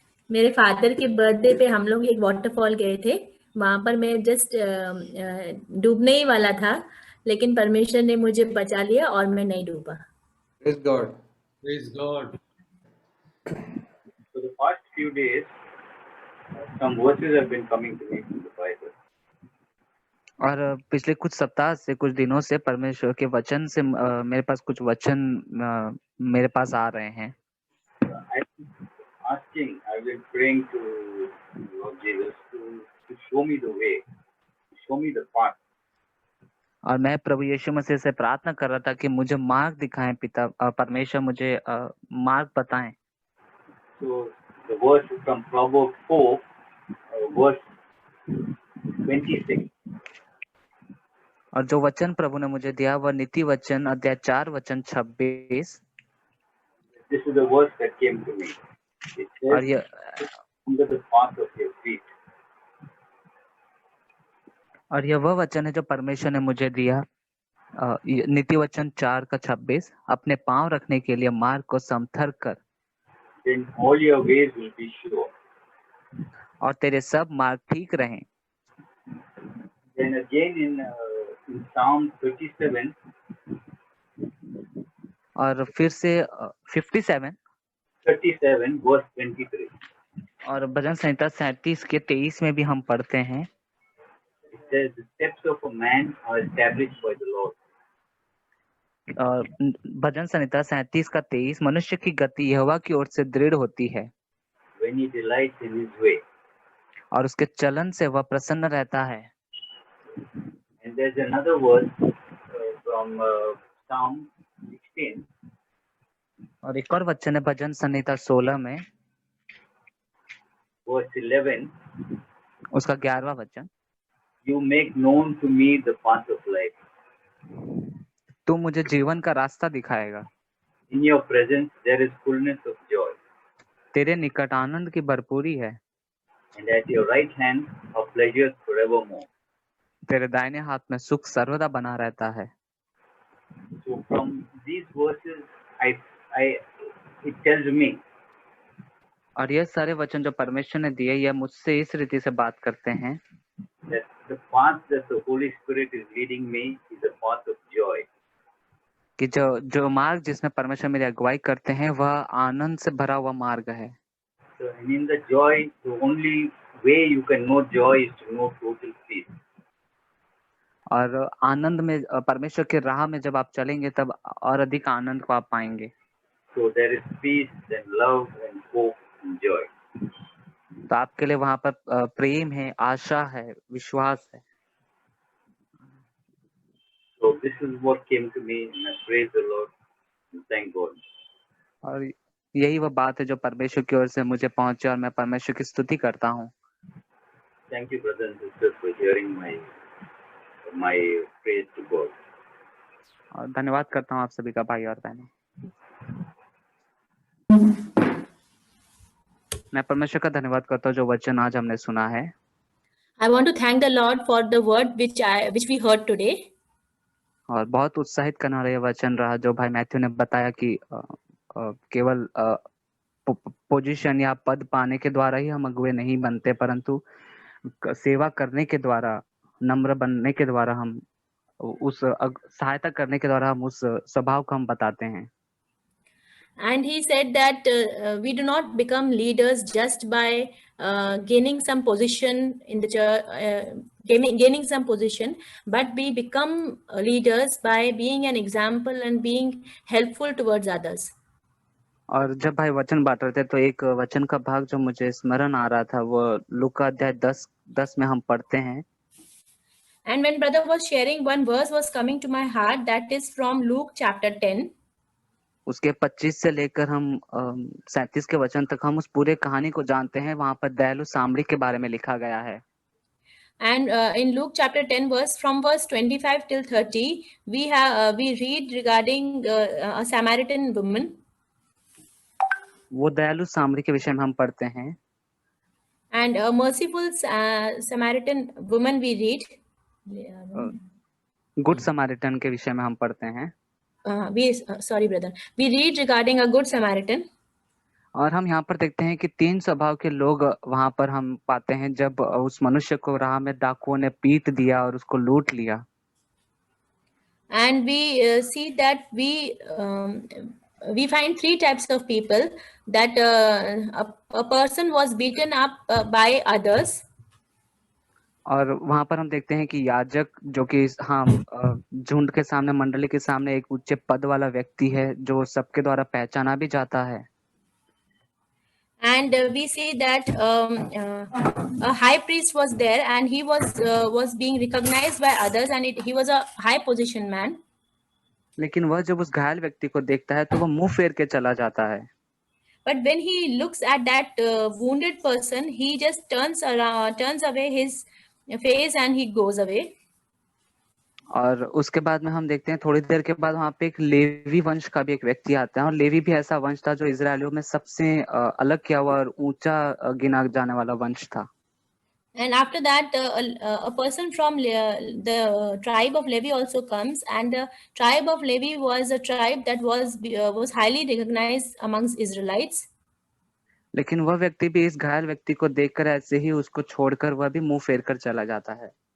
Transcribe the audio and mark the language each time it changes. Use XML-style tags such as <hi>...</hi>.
<hi>मेरे फादर के बर्थडे पे हम लोग एक वाटरफॉल गए थे। वहां पर मैं जस्ट डूबने ही वाला था, लेकिन परमेश्वर ने मुझे बचा लिया और मैं नहीं डूबा।</hi> <en>Praise God. Praise God. For the past few days, some verses have been coming to me from the Bible.</en> <hi>और पिछले कुछ सप्ताह से, कुछ दिनों से परमेश्वर के वचन से मेरे पास कुछ वचन मेरे पास आ रहे हैं।</hi> <en>I've been praying to Lord Jesus to show me the way, to show me the path.</en> <hi>और मैं प्रभु यीशु मसीह से प्रार्थना कर रहा था कि मुझे मार्ग दिखाएं पिता, परमेश्वर मुझे मार्ग बताएं।</hi> <en>So the verse is from Proverbs 4, verse 26.</en> <hi>और जो वचन प्रभु ने मुझे दिया वह नीति वचन अध्याय 4 वचन 26।</hi> <en>This is the verse that came to me. It</en> <hi>और</hi> <en>says,</en> <hi>यह</hi> <en>under the path of your feet.</en> <hi>और यह वह वचन है जो परमेश्वर ने मुझे दिया, नीति वचन 4 का 26, अपने पांव रखने के लिए मार्ग को समथर कर।</hi> <en>Then all your ways will be sure.</en> <hi>और तेरे सब मार्ग ठीक रहें।</hi> <en>Then again in Psalm 37.</en> <hi>और फिर से 37</hi> <en>verse 23.</en> <hi>और भजन संहिता 37 के 23 में भी हम पढ़ते हैं।</hi> <en>It says, the steps of a man are established by the Lord.</en> <hi>भजन संहिता 37 का 23, मनुष्य की गति यहोवा की ओर से दृढ़ होती है।</hi> <en>When he delights in his way.</en> <hi>और उसके चलन से वह प्रसन्न रहता है।</hi> <en>And there's another verse, from Psalm 16,</en> <hi>और एक और वचन है भजन संहिता 16 में</hi> <en>verse 11.</en> <hi>उसका 11वां वचन,</hi> <en>You make known to me the path of life.</en> <hi>तू मुझे जीवन का रास्ता दिखाएगा,</hi> <en>In your presence there is fullness of joy,</en> <hi>तेरे निकट आनंद की भरपूरी है,</hi> <en>and at your right hand are pleasures forevermore.</en> <hi>तेरे दाहिने हाथ में सुख सर्वदा बना रहता है।</hi> <en>So from these verses, it tells me</en> <hi>और ये सारे वचन जो परमेश्वर ने दिए, यह मुझसे इस रीति से बात करते हैं</hi> <en>that the path that the Holy Spirit is leading me is a path of joy.</en> <hi>कि जो मार्ग जिसमें परमेश्वर मेरी अगुवाई करते हैं वह आनंद से भरा हुआ मार्ग है।</hi> <en>So, and in the joy, the only way you can know joy is to know total peace.</en> <hi>और आनंद में परमेश्वर के राह में जब आप चलेंगे तब और अधिक आनंद को आप पाएंगे।</hi> <en>So there is peace and love and hope and joy.</en> <hi>तो आपके लिए वहां पर प्रेम है, आशा है, विश्वास है।</hi> <en>So this is what came to me, and I praise the Lord and thank God.</en> <hi>और यही वह बात है जो परमेश्वर की ओर से मुझे पहुंचे और मैं परमेश्वर की स्तुति करता हूँ।</hi> <en>Thank you, brothers and sisters, for hearing my praise to God.</en> <hi>और धन्यवाद करता हूँ आप सभी का भाई और बहनों। मैं परमेश्वर का धन्यवाद करता हूँ जो वचन आज हमने सुना है।</hi> <en>I want to thank the Lord for the word which we heard today.</en> <hi>और बहुत उत्साहित करने वाला यह वचन रहा जो भाई मैथ्यू ने बताया कि केवल पोजीशन या पद पाने के द्वारा ही हम अगुवे नहीं बनते, परंतु सेवा करने के द्वारा, नम्र बनने के द्वारा, हम उस सहायता करने के द्वारा हम उस स्वभाव को हम बताते हैं।</hi> <en>And he said that we do not become leaders just by gaining some position in the church, gaining some position, but we become leaders by being an example and being helpful towards others.</en> <hi>और जब भाई वचन बांट रहे थे तो एक वचन का भाग जो मुझे स्मरण आ रहा था वो लूका अध्याय 10 में हम पढ़ते हैं।</hi> <en>And when brother was sharing, one verse was coming to my heart, that is from Luke chapter 10.</en> <hi>उसके 25 से लेकर हम 37 के वचन तक हम उस पूरे कहानी को जानते हैं। वहां पर दयालु सामरी के बारे में लिखा गया है।</hi> <en>And in Luke chapter 10 from verse 25 till 30, we read regarding a Samaritan woman.</en> <hi>वो दयालु सामरी के विषय में हम पढ़ते हैं।</hi> <en>And a merciful Samaritan woman we read.</en> <hi>Good Samaritan के विषय में हम पढ़ते हैं।</hi> <en>Sorry brother, we read regarding a good Samaritan.</en> <hi>और हम यहाँ पर देखते हैं कि 3 स्वभाव के लोग वहां पर हम पाते हैं जब उस मनुष्य को राह में डाकुओं ने पीट दिया और उसको लूट लिया।</hi> <en>And we see that we find 3 types of people, that a person was beaten up by others.</en> <hi>और वहां पर हम देखते हैं कि याजक जो कि झुंड के सामने, मंडली के सामने एक उच्च पद वाला व्यक्ति है जो सबके द्वारा पहचाना भी जाता है।</hi> <en>And we see that a high priest was there, and he was being recognized by others, and he was a high position man.</en> <hi>लेकिन वह जब उस घायल व्यक्ति को देखता है तो वह मुंह फेर के चला जाता है।</hi> <en>But when he looks at that wounded person, he just turns away his face and he goes away.</en> <hi>और उसके बाद में हम देखते हैं थोड़ी देर के बाद वहां पे एक लेवी वंश का भी एक व्यक्ति आता है। और लेवी भी ऐसा वंश था जो इजरायलियों में सबसे अलग किया हुआ और ऊंचा गिना जाने वाला वंश था।</hi> <en>And after that, a person from the tribe of Levi also comes, and the tribe of Levi was a tribe that was highly recognized amongst Israelites.</en> <hi>लेकिन वह व्यक्ति भी इस घायल व्यक्ति को देखकर ऐसे ही उसको छोड़कर वह भी मुंह फेर कर चला जाता है।</hi>